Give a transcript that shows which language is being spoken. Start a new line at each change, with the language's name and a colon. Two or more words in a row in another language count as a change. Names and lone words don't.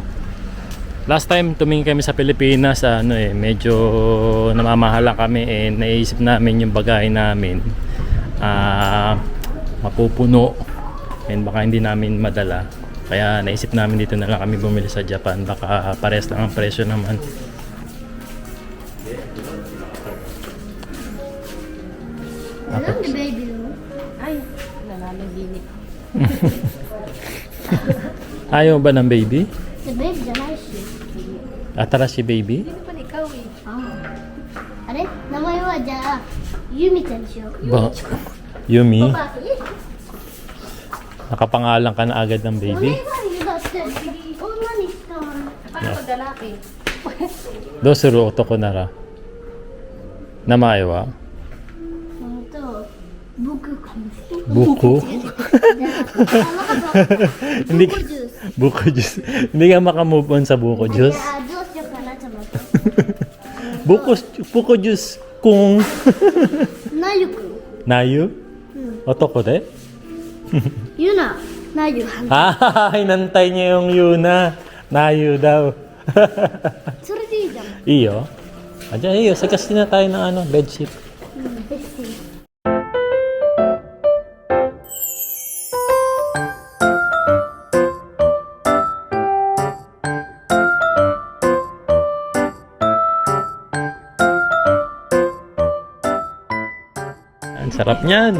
Filipino: Last time tumingin kami sa Pilipinas, medyo namamahala kami, and naisip namin yung bagay namin mapupuno and baka hindi namin madala. Kaya naisip namin dito na lang kami bumili sa Japan, baka pares lang ang presyo naman.
Japanese: なんでベイビーの
Filipino: Ay, nananaginip. Ayaw ba ng baby?
Japanese: でベイビーじゃないし Atarashi baby?
Filipino: Hindi naman ikaw eh.
Japanese: あれ名前はじゃあユミちゃんにしよう
Filipino: Ba? Yumi?
Japanese: パパ
Filipino: Nakapangalan ka na agad ng
Japanese: お願い
Filipino: baby?
Japanese: よだって女にしたわ
Filipino: Paano pag lalaki?
Japanese: どうする男なら名前は僕かもしれない
Filipino: Buko?
Japanese: じゃあ
Filipino: Hindi
Japanese: 僕
Filipino: ka,
Japanese: ジュース
Filipino: buko juice. Hindi ka makamove on sa buko
Japanese: じゃ
Filipino: juice.
Japanese: あどうしようかなちょっと待って
Filipino: buko juice kung
Japanese: なゆくんなゆ？男で? ゆななゆ
Filipino: Hinantay niya yung Yuna. Nayu daw.
Japanese: それでいいじゃん
Filipino: Iyo? Diyan, iyo. Sagastin na tayo ng bedsheet.
Japanese: ベスティ
Filipino: Ang sarap niyan.